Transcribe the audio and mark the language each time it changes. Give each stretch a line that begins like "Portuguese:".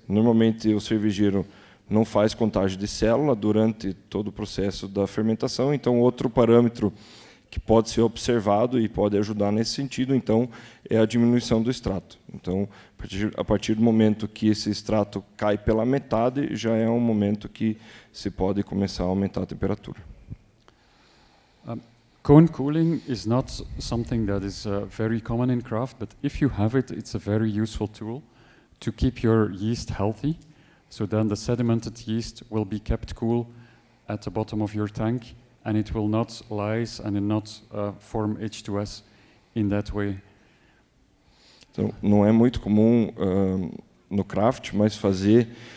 Portuguese: Normalmente o cervejeiro não faz contagem de célula durante todo o processo da fermentação, então outro parâmetro que pode ser observado e pode ajudar nesse sentido, então, é a diminuição do extrato. Então, a partir do momento que esse extrato cai pela metade, já é um momento que se pode começar a aumentar a temperatura.
English: Cone cooling is not something that is very common in craft, but if you have it, it's a very useful tool to keep your yeast healthy. So then the sedimented yeast will be kept cool at the bottom of your tank, and it will not lyse and not form H2S in that way.
Portuguese: Então, não é muito comum no craft, mas fazer